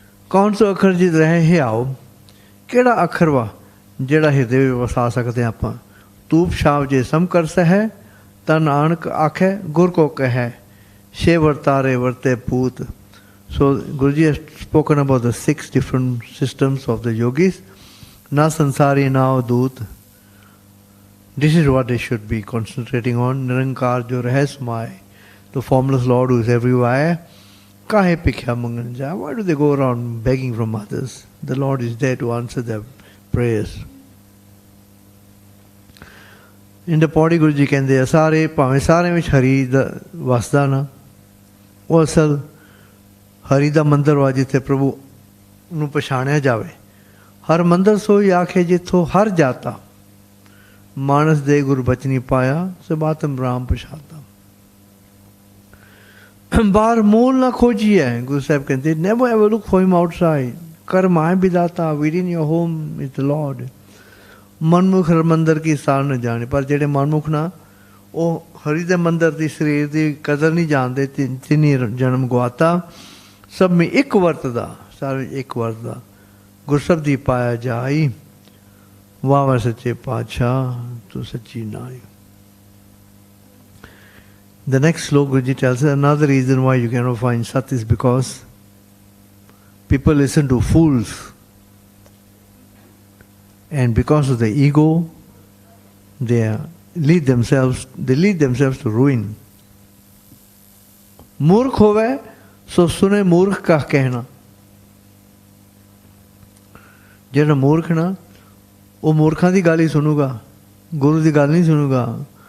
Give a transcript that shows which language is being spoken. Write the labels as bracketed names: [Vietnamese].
[Punjabi] ਕੌਣ ਸੋ ਅੱਖਰ ਜਿਤ ਰਹੇ ਹਿਆਓ, ਕਿਹੜਾ ਅੱਖਰ ਵਾ ਜਿਹੜਾ ਹਿਰਦੇ ਵਿੱਚ ਵਸਾ ਸਕਦੇ ਆਪਾਂ। ਤੂਪ ਛਾਵ ਜੇ ਸਮ ਕਰ ਸਹਿ, ਤਨ ਨਾਨਕ ਆਖੈ ਗੁਰ ਕੋ ਕਹਿ, ਛੇ ਵਰਤਾਰੇ ਵਰਤੇ ਪੂਤ। [English] So Guruji has spoken about the 6 different systems of the yogis. [Punjabi] Na sansari na doot. [English] This is what they should be concentrating on. [Punjabi] Nirankar jo rahasmay, [English] the formless Lord who is everywhere. [Punjabi] Kahe pikhya mangan ja. [English] Why do they go around begging from others? The Lord is there to answer their prayers. In the Paudi [Punjabi] Guruji ਕਹਿੰਦੇ ਆ ਸਾਰੇ ਭਾਵੇਂ ਸਾਰਿਆਂ ਵਿੱਚ ਹਰੀ ਦਾ ਵਸਦਾ ਨਾ, ਉਹ ਅਸਲ ਹਰੀ ਦਾ ਮੰਦਰ ਵਾ ਜਿੱਥੇ ਪ੍ਰਭੂ ਨੂੰ ਪਛਾਣਿਆ ਜਾਵੇ। ਹਰ ਮੰਦਰ ਸੋਈ ਆਖੇ ਜਿੱਥੋਂ ਹਰ ਜਾਤਾ, ਮਾਨਸ ਦੇ ਗੁਰਬਚਨੀ ਪਾਇਆ, ਸਭ ਆਤਮ ਰਾਮ ਪਛਾਤਾ। ਬਾਹਰ ਮੂਲ ਨਾ ਖੋਜੀਏ, ਗੁਰੂ ਸਾਹਿਬ ਕਹਿੰਦੇ [English] never ever look for him outside. [Punjabi] ਕਰਮ ਆਏ ਵਿਦਾਤਾ, [English] within your home is the Lord. [Punjabi] ਮਨਮੁਖ ਹਰ ਮੰਦਰ ਕੀ ਸਾਰ ਨਾ ਜਾਣੇ, ਪਰ ਜਿਹੜੇ ਮਨਮੁਖ ਨਾ ਉਹ ਹਰੀ ਦੇ ਮੰਦਰ ਦੀ ਸਰੀਰ ਦੀ ਕਦਰ ਨਹੀਂ ਜਾਣਦੇ। ਤਿੰਨੀ ਜਨਮ ਗਵਾਤਾ, ਸਭ ਮੇਂ ਇੱਕ ਵਰਤਦਾ, ਸਾਰੇ ਇੱਕ ਵਰਤਦਾ। ਗੁਰਸਬ ਦੀ ਪਾਇਆ ਜਾਈ, ਵਾਹ ਵਾਹ ਸੱਚੇ ਪਾਤਸ਼ਾਹ ਤੂੰ ਸੱਚੀ ਨਾਈ। [English] The next sloka Guruji tells us another reason why you cannot find Sat is because people listen to fools, and because of the ego they lead themselves to ruin. [Hindi] मूर्ख होवे सो सुने मूर्ख का कहना। [Punjabi] ਜਿਹੜਾ ਮੂਰਖ ਨਾ ਉਹ ਮੂਰਖਾਂ ਦੀ ਗੱਲ ਹੀ ਸੁਣੂਗਾ, ਗੁਰੂ ਦੀ ਗੱਲ ਨਹੀਂ ਸੁਣੂਗਾ।